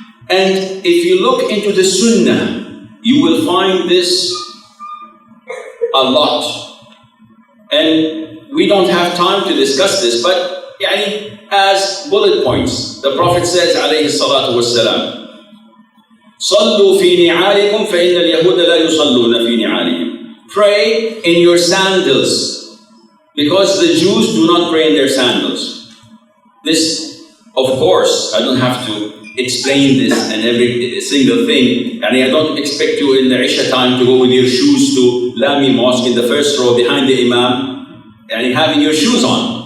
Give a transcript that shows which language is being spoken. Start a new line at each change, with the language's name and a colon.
English: And if you look into the Sunnah, you will find this a lot. And we don't have time to discuss this, but as bullet points, the Prophet says, alayhi salatu wassalam,
Arabic: صلوا في نعالكم فإن اليهود لا يصلون في نعالهم.
English: Pray in your sandals, because the Jews do not pray in their sandals. This, of course, I don't have to explain this and every single thing. And I don't expect you in the Isha time to go with your shoes to Lami Mosque in the first row behind the Imam and having your shoes on.